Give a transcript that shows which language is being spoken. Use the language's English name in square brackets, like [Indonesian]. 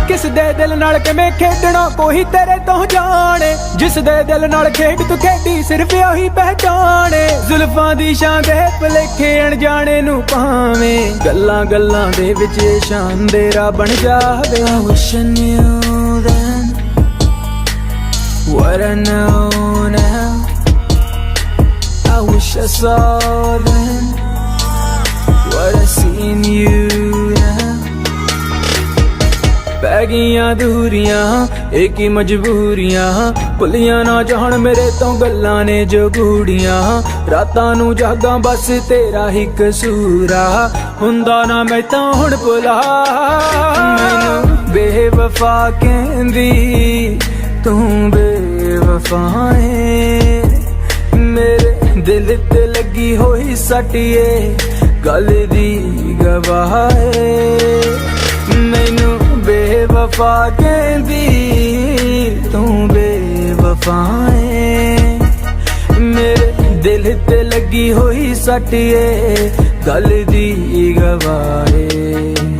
[Punjabi] ਦੇ ਦਿਲ ਨਾਲ ਕਿਵੇਂ ਖੇਡਣਾ ਕੋਈ ਤੇਰੇ ਤੋਂ ਜਾਣੇ ਜਿਸ ਦੇ ਦਿਲ ਨਾਲ ਖੇਡ ਤੂੰ ਖੇਡੀ ਸਿਰਫ ਉਹੀ ਪਹਿਚਾਣੇ ਜ਼ੁਲਫਾਂ ਦੀ ਛਾਂ ਦੇ ਭੁਲੇਖੇ ਅਣਜਾਣੇ ਨੂੰ ਪਾਵੇਂ ਗੱਲਾਂ ਗੱਲਾਂ ਦੇ ਵਿੱਚ ਇਹ ਸ਼ਾਨ ਤੇਰਾ ਬਣ ਜਾਵੇ [English] I wish I knew then what I know now. I wish I saw then what I see in you now. [Punjabi] ਪੈ ਗਈਆਂ ਦੂਰੀਆਂ ਇਹ ਕੀ ਮਜਬੂਰੀਆਂ ਭੁੱਲੀਆਂ ਨਾ ਜਾਣ ਮੇਰੇ ਤੋਂ ਗੱਲਾਂ ਨੇ ਜੋ ਗੂੜੀਆਂ ਰਾਤਾਂ ਨੂੰ ਜਾਗਾਂ ਬਸ ਤੇਰਾ ਹੀ ਕਸੂਰਾ ਹੁੰਦਾ ਨਾ ਮੈਂ ਤਾਂ ਹੁਣ ਭੁਲਾ ਮੈਨੂੰ ਬੇਵਫਾ ਕਹਿੰਦੀ ਤੂੰ ਬੇਵਫਾ ਏ ਮੇਰੇ ਦਿਲ ਤੇ ਲੱਗੀ ਹੋਈ ਸੱਟ ਏ ਗੱਲ ਦੀ ਗਵਾਹ ਏ ਮੈਨੂੰ ਬੇਵਫਾ ਕਹਿੰਦੀ ਤੂੰ ਬੇਵਫਾ ਏ ਮੇਰੇ ਦਿਲ ਤੇ ਲੱਗੀ ਹੋਈ ਸੱਟ ਏ ਗੱਲ ਦੀ ਗਵਾਹ ਏ